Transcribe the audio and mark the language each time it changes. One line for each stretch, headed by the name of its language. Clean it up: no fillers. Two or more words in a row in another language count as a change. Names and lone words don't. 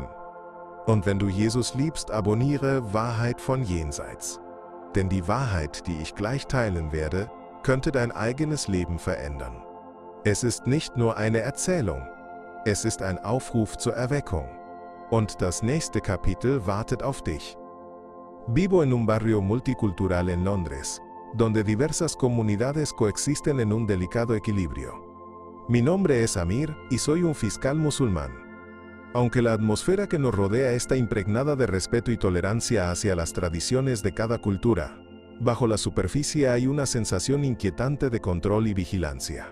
German: Und wenn du Jesus liebst, abonniere Wahrheit von Jenseits. Denn die Wahrheit, die ich gleich teilen werde, könnte dein eigenes Leben verändern. Es ist nicht nur eine Erzählung, es ist ein Aufruf zur Erweckung. Und das nächste Kapitel wartet auf dich.
Spanish: Vivo en un barrio multicultural en Londres, donde diversas comunidades coexisten en un delicado equilibrio. Mi nombre es Amir y soy un fiscal musulmán. Aunque la atmósfera que nos rodea está impregnada de respeto y tolerancia hacia las tradiciones de cada cultura, bajo la superficie hay una sensación inquietante de control y vigilancia.